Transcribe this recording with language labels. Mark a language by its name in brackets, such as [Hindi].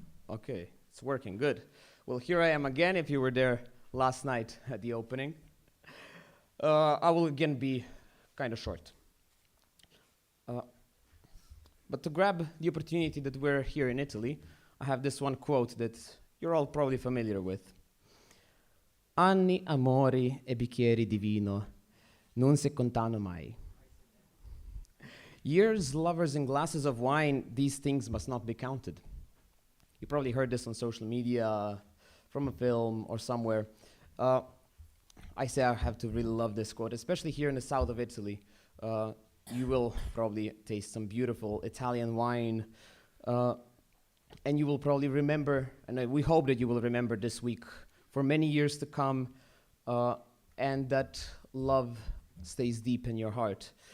[English] Okay, it's working, good. Well, here I am again, if you were there last night at the opening. I will again be kind of short. But to grab the opportunity that we're here in Italy, I have this one quote that you're all probably familiar with. [Italian] Anni, amori e bicchieri di vino non si contano mai. [English] Years, lovers, and glasses of wine, these things must not be counted. You probably heard this on social media, from a film, or somewhere. I say I have to really love this quote, especially here in the south of Italy. You will probably taste some beautiful Italian wine, and you will probably remember, and we hope that you will remember this week for many years to come, and that love stays deep in your heart.